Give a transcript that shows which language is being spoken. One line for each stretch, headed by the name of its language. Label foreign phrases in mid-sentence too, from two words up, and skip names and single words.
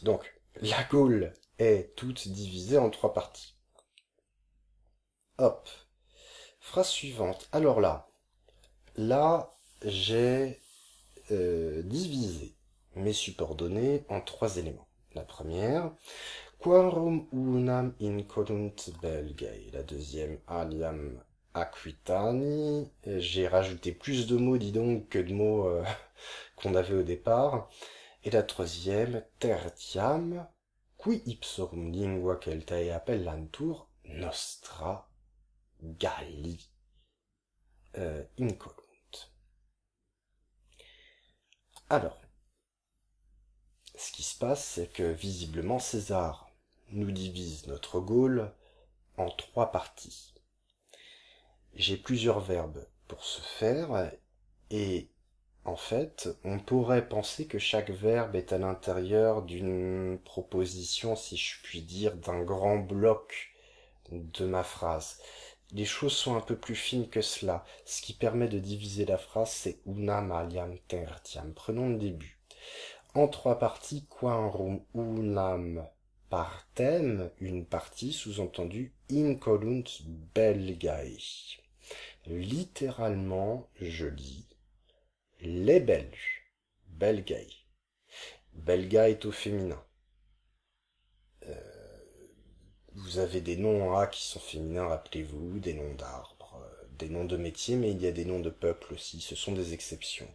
French: Donc, la Gaule est toute divisée en 3 parties. Hop, phrase suivante. Alors là, j'ai divisé mes subordonnées en 3 éléments. La première,
Latin: quorum unam incolunt belgae.
French: La deuxième,
Latin: aliam aquitani.
French: J'ai rajouté plus de mots, dis donc, que de mots qu'on avait au départ. Et la troisième,
Latin: tertiam, qui ipsorum lingua Celtae appellantur nostra Galli incolunt.
French: Alors, ce qui se passe, c'est que visiblement César nous divise notre Gaule en 3 parties. J'ai plusieurs verbes pour ce faire, et en fait, on pourrait penser que chaque verbe est à l'intérieur d'une proposition, si je puis dire, d'un grand bloc de ma phrase. Les choses sont un peu plus fines que cela. Ce qui permet de diviser la phrase, c'est
Latin: unam aliam tertiam.
French: Prenons le début. En 3 parties,
Latin: quorum unam partem,
French: une partie, sous-entendu,
Latin: incolunt belgae.
French: Littéralement, je lis les Belges, belgae. Belga est au féminin. Vous avez des noms A qui sont féminins, rappelez-vous, des noms d'arbres, des noms de métiers, mais il y a des noms de peuples aussi, ce sont des exceptions.